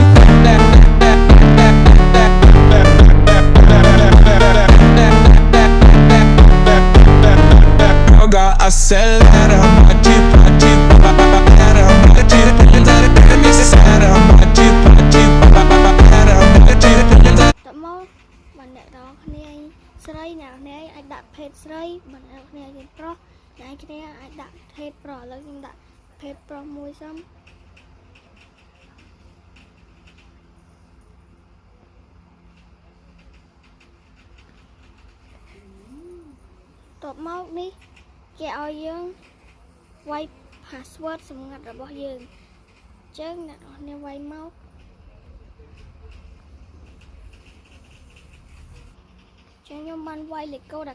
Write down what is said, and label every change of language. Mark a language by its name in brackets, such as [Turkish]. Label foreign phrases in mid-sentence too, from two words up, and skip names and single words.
[Portuguese] joga, acelera, bate, bate, pera, bate bunda, treme séria, bate, bate, pera, bate bunda. [Khmer] តមកបងអ្នកនរគ្នាស្រីអ្នកនរអាចដាក់ភេទស្រីបងអ្នកនរគ្នាប្រុសអ្នកគ្នាអាចដាក់ភេទប្រុសឥឡូវខ្ញុំដាក់ភេទប្រុសមួយសិន តមកនេះគេឲ្យយើងវាយ password សម្ងាត់របស់យើងអញ្ចឹងអ្នកនរគ្នាវាយមកខ្ញុំបានវាយលេខកូដ